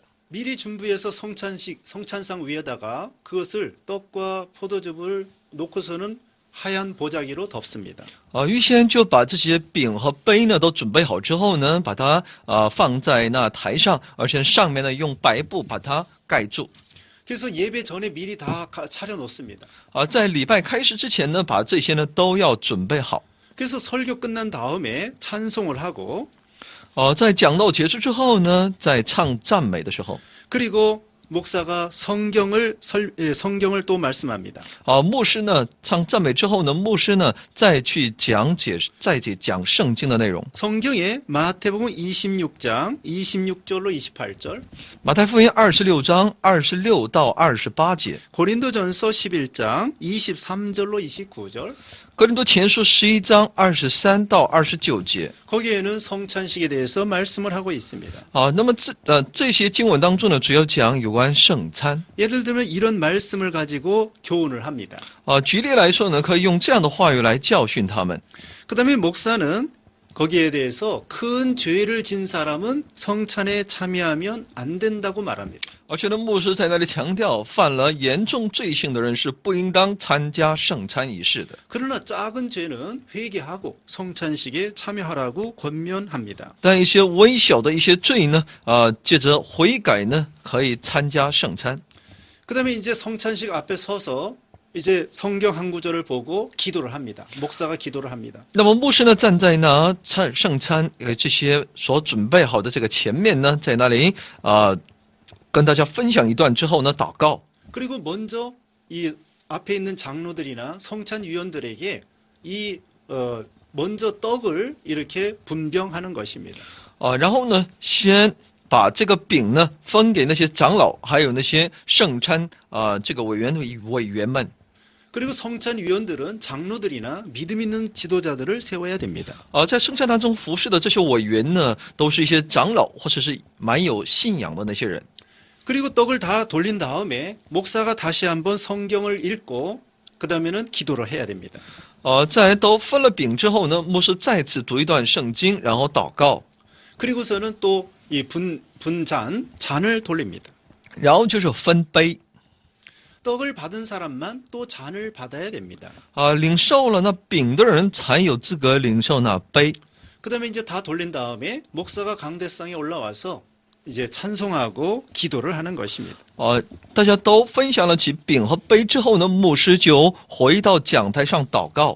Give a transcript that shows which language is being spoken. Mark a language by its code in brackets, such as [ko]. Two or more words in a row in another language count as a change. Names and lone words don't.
[ko] 미리 준비해서 성찬상 위에다가 그것을 떡과 포도즙을 놓고서는 하얀 보자기로 덮습니다. [zh] 预先就把这些饼和杯呢都准备好之后呢，把它放在那台上，而且上面呢用白布把它盖住。 [ko] 그래서 예배 전에 미리 다 차려 놓습니다. [zh] 在礼拜开始之前呢，把这些呢都要准备好。 [ko] 그래서 설교 끝난 다음에 찬송을 하고 [zh] 在讲道结束之后呢，在唱赞美的时候， [ko] 그리고 목사가 성경을 또 말씀합니다. [zh] 牧师呢唱赞美之后呢，牧师呢再去讲圣经的内容。 [ko] 성경에 마태복음 26장 26절로 28절, [zh] 马太福音26章26到28节， [ko] 고린도전서 11장 23절로 29절, [zh] 哥林多前书11章23到29节。 [ko] 거기에는 성찬식에 대해서 말씀을 하고 있습니다. [zh] 那么这些经文当中呢，主要讲有关圣餐。 [ko] 예를 들면 이런 말씀을 가지고 교훈을 합니다. [zh] 举例来说呢，可以用这样的话语来教训他们。 [ko] 그다음에 목사는 거기에 대해서 큰 죄를 진 사람은 성찬에 참여하면 안 된다고 말합니다. [zh] 而且呢，牧师在那里强调，犯了严重罪行的人是不应当参加圣餐仪式的。 [ko] 그러나 작은 죄는 회개하고 성찬식에 참여하라고 권면합니다. [zh] 但一些微小的一些罪呢，借着悔改呢，可以参加圣餐。 [ko] 그다음에 이제 성찬식 앞에 서서 이제 성경 한 구절을 보고 기도를 합니다. 목사가 기도를 합니다. [zh] 那么牧师呢，站在那圣餐这些所准备好的这个前面呢，在那里跟大家分享一段之后呢，祷告。 [ko] 그리고 먼저 이 앞에 있는 장로들이나 성찬위원들에게 이 먼저 떡을 이렇게 분병하는 것입니다. [zh] 然后呢，先把这个饼呢分给那些长老，还有那些圣餐这个委员们。 [ko] 그리고 성찬 위원들은 장로들이나 믿음 있는 지도자들을 세워야 됩니다. [zh] 在圣餐当中服侍的这些委员呢，都是一些长老或者是蛮有信仰的那些人。 [ko] 그리고 떡을 다 돌린 다음에 목사가 다시 한번 성경을 읽고 그 다음에는 기도를 해야 됩니다. [zh] 在都分了饼之后呢，牧师再次读一段圣经，然后祷告， [ko] 그리고서는 또 이 잔을 돌립니다. [zh] 然后就是分杯。 [ko] 떡을 받은 사람만 또 잔을 받아야 됩니다. [zh] 领受了那饼的人才有资格领受那杯。 [ko] 그 다음에 이제 다 돌린 다음에 목사가 강대상에 올라와서 이제 찬송하고 기도를 하는 것입니다. [zh] 大家都分享了起饼和杯之后呢，牧师就回到讲台上祷告。